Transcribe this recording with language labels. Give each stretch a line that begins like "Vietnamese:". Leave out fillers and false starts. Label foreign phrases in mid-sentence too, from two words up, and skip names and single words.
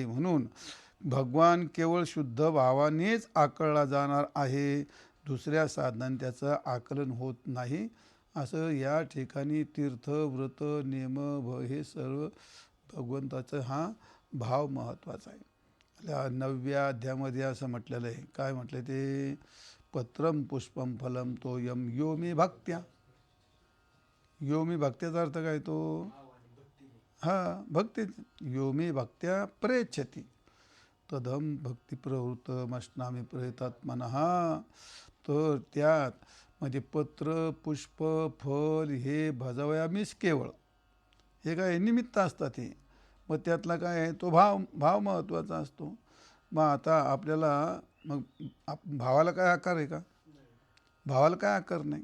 Marathi: म्हणून भगवान केवळ शुद्ध भावानेच आकळला जाणार आहे, दुसऱ्या साधनाने त्याचं आकलन होत नाही. असं या ठिकाणी तीर्थ व्रत नेम हे सर्व भगवंताचा हा भाव महत्त्वाचा आहे. 9व्या अध्यायामध्ये असं म्हटलेलं आहे. काय म्हटलं ते,
Sanskrit: पत्रम पुष्पम फलम तोयम यो मे भक्त्या. यो मे भक्त्याचा
Marathi: अर्थ काय तो, हा भक्ती.
Sanskrit: यो मे भक्त्या प्रेच्छति तदम भक्ती प्रवृत्तमश्नामी प्रयतात्मनः.
Marathi: तर त्यात म्हणजे पत्र पुष्प फल हे भजवयामीच केवळ, हे काय निमित्त असतात हे. मग त्यातला काय आहे तो भाव महत्त्वाचा असतो. मग आता आपल्याला मग भावाला काय आकार आहे का, भावाला काय आकार नाही.